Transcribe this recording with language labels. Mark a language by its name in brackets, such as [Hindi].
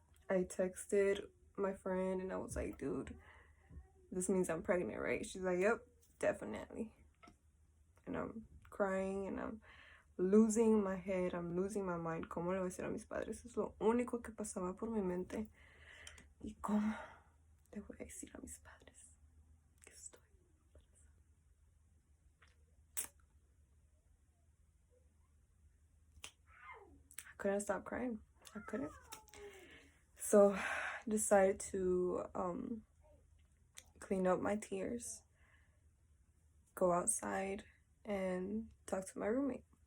[English] I texted my friend and I was like, dude, this means I'm pregnant, right? She's like, yep, definitely. And I'm crying and I'm losing my head, I'm losing my mind. [Spanish] ¿Cómo le voy a decir a mis padres? Es lo único que pasaba por mi mente. ¿Y cómo le voy a decir a mis padres que estoy embarazada? [English] I couldn't stop crying. I couldn't. So I decided to clean up my tears, go outside and talk to my roommate.